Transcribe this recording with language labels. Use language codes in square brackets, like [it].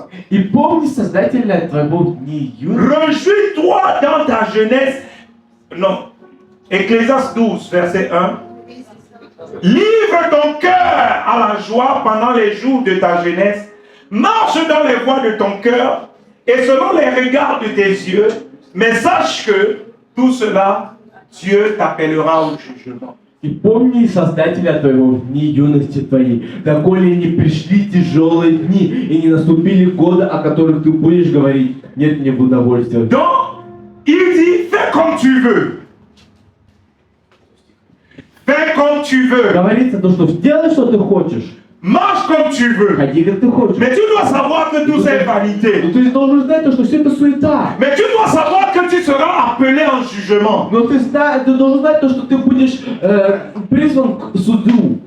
[ru] И помни Создателя твоего дни юности. [fr] Réjouis-toi dans ta jeunesse. Non. Ecclésiaste 12, verset 1. Livre ton cœur à la joie pendant les jours de ta jeunesse. Marche dans les voies de ton cœur et selon les regards de tes yeux. Mais sache que tout cela, Dieu t'appellera au jugement. [ru] И помни Создателя твоего в дни юности твоей, доколе не пришли тяжелые дни и не наступили годы, о которых ты будешь говорить, нет мне в удовольствия. [fr] Donc, il dit, fais comme tu veux. comme tu veux, [ru] Говорится то, что делай, что ты хочешь, [fr] marche comme tu veux. [ru] ходи, как ты хочешь. [fr] Mais tu dois savoir que tout c'est [ru] Но [fr] vanité. [ru] ты должен знать то, что все это суета. [fr] Mais tu dois savoir que tu seras appelé en jugement. [ru] Но ты должен знать то, что ты будешь призван к суду.